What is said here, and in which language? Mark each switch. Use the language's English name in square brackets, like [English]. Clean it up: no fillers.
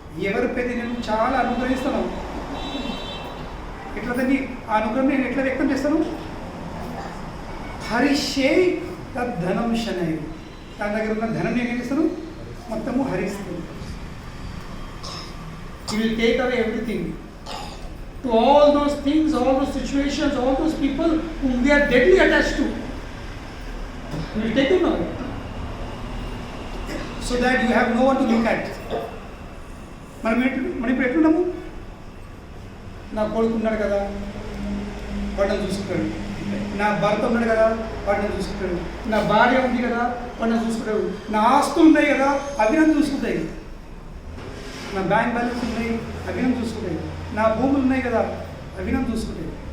[Telugu] ఎవరిపైతే నేను చాలా అనుగ్రహిస్తాను, ఎట్లా దాన్ని ఆ అనుగ్రహం నేను ఎట్లా వ్యక్తం చేస్తాను, హరిషే తద్ ధనం శనై. తన దగ్గర ఉన్న ధనం నేను ఏం చేస్తాను, మొత్తము హరిస్తాను. [English] He will take away everything. To all those things, all those situations, all those people whom we are deadly attached to, He will take them away. So that you have no one to look at. [Telugu] మనం ఇప్పుడు ఎట్లున్నాము, నా కొడుకు ఉన్నాడు కదా వాడిని చూసుకుంటాడు, నా భర్త ఉన్నాడు కదా వాడిని చూసుకుంటాడు, నా భార్య ఉంది కదా వాడిని చూసుకుంటాడు, నా ఆస్తులు ఉన్నాయి కదా అవి నన్ను చూసుకుంటాయి, నా బ్యాంక్ బ్యాలెన్స్ ఉన్నాయి అవి నన్ను చూసుకుంటాయి, నా భూములు ఉన్నాయి కదా అవి నన్ను చూసుకుంటాయి.